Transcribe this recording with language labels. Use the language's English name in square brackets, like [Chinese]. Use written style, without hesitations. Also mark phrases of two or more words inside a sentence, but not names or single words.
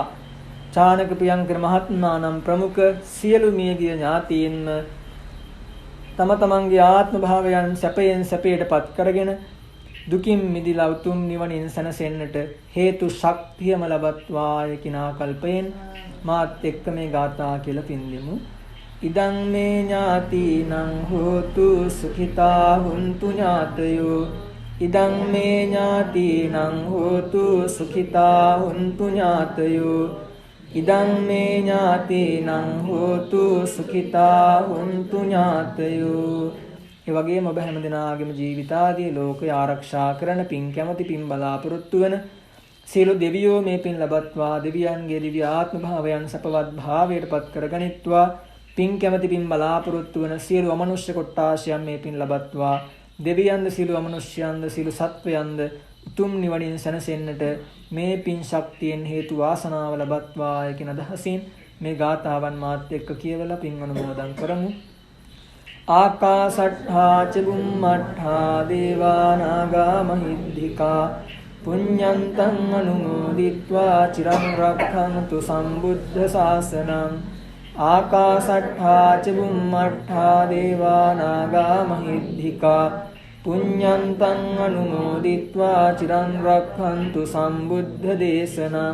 [Sinhala] චානක ප්‍රියංකර මහත්මයා නම් ප්‍රමුඛ සියලු මියගිය ඥාතීන්ම තම තමන්ගේ ආත්ම භාවයන් සැපයෙන් සැපයටපත් කරගෙන දුකින් මිදිලා උතුම් නිවනින් සැනසෙන්නට හේතු ශක්තියම ලබත්වාය කියන ආකල්පයෙන් මාත් එක්ක මේ ගාථා කියලා පින් දෙමු. [Pali] ඉදං මේ ඥාතිනං හෝතු සුඛිතා හුන්තු ඥාතයෝ. ඉදං මේ ඥාතිනං හෝතු සුඛිතා හුන්තු ඥාතයෝ. ඉදං මේ ඥාතිනං හෝතු සුඛිතා හුන්තු ඥාතයෝ. [Sinhala] ඒ වගේම ඔබ හැම දිනාගේම ජීවිතාදී ලෝකය ආරක්ෂා කරන පින් කැමති පින් බලාපොරොත්තු වෙන සියලු දෙවියෝ මේ පින් ලබත්වා. දෙවියන්ගේ දිව්‍ය ආත්ම භාවයන් සපවත් භාවයටපත් කරගනිත්වා. පින් කැමති පින් බලාපොරොත්තු වෙන සියලු අමනුෂ්‍ය කොට්ටාශයන් මේ පින් ලබත්වා. දෙවියන්ද සියලු අමනුෂ්‍යයන්ද සියලු සත්වයන්ද උතුම් නිවනින් සැනසෙන්නට මේ පින් ශක්තියෙන් හේතු වාසනාව ලබත්වාය කියන අදහසින් මේ ගාථාවන් මාත් එක්ක කියවලා පින් අනුමෝදන් කරමු. [Pali] ආකාසට්ඨා ච බුම්මට්ඨා දේවා නාග මහිද්దికා පුඤ්ඤන්තං අනුමෝදිත්වා චිරං රක්ඛන්තු සම්බුද්ධ ශාසනං. ආකාසට්ඨා ච බුම්මට්ඨා දේවා නාග මහිද්దికා පුඤ්ඤන්තං අනුමෝදිත්වා චිරං රක්ඛන්තු සම්බුද්ධ දේශනං.